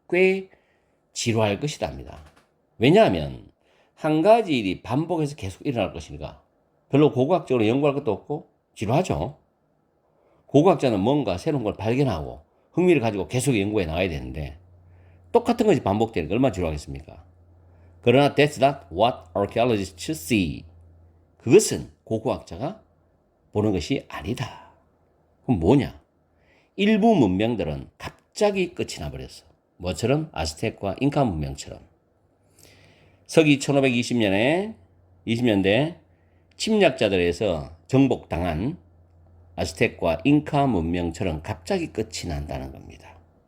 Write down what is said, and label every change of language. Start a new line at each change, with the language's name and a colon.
Korean: 꽤 지루할 것이다 합니다. 왜냐하면 한 가지 일이 반복해서 계속 일어날 것이니까 별로 고고학적으로 연구할 것도 없고 지루하죠. 고고학자는 뭔가 새로운 걸 발견하고 흥미를 가지고 계속 연구해 나가야 되는데 똑같은 것이 반복되는 게 얼마나 지루하겠습니까? 그러나
English: that's not what archaeologists see.
Korean: 그것은 고고학자가 보는 것이 아니다. 그럼 뭐냐? 일부 문명들은 갑자기 끝이 나버렸어. 뭐처럼? 아스텍과 잉카 문명처럼. 서기 1520년대 침략자들에서 정복당한 아스텍과 잉카 문명처럼 갑자기 끝이 난다는 겁니다.